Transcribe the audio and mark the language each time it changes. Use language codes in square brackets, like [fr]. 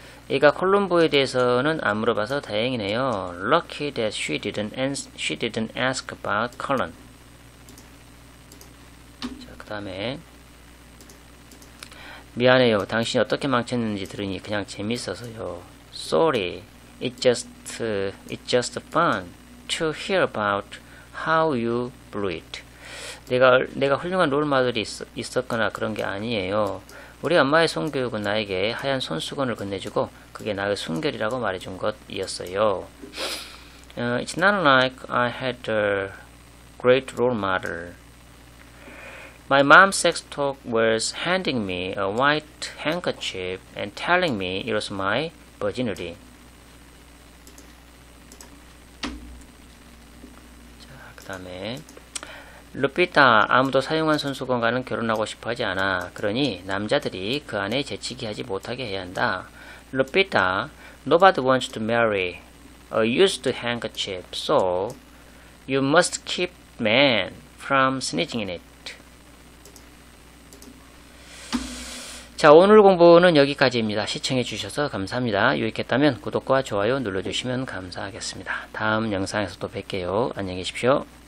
[ko] 얘가 콜롬보에 대해서는 안 물어봐서 다행이네요. [en] Lucky that she didn't ask about Cullen. [ko] 자, 그 다음에 미안해요. 당신이 어떻게 망쳤는지 들으니 그냥 재밌어서요. [en] Sorry. It's just fun to hear about how you blew it. [ko] 내가 훌륭한 롤모델이 있었거나 그런 게 아니에요. 우리 엄마의 손교육은 나에게 하얀 손수건을 건네주고 그게 나의 순결이라고 말해준 것이었어요. [en] It's not like I had a great role model. My mom's sex talk was handing me a white handkerchief and telling me it was my virginity. [ko] 자, 그 다음에 루피타, 아무도 사용한 손수건과는 결혼하고 싶어 하지 않아. 그러니 남자들이 그 안에 재치기 하지 못하게 해야 한다. [en] 루피타, nobody wants to marry a used handkerchief, so you must keep men from sneezing in it. [ko] 자, 오늘 공부는 여기까지입니다. 시청해주셔서 감사합니다. 유익했다면 구독과 좋아요 눌러주시면 감사하겠습니다. 다음 영상에서 또 뵐게요. 안녕히 계십시오.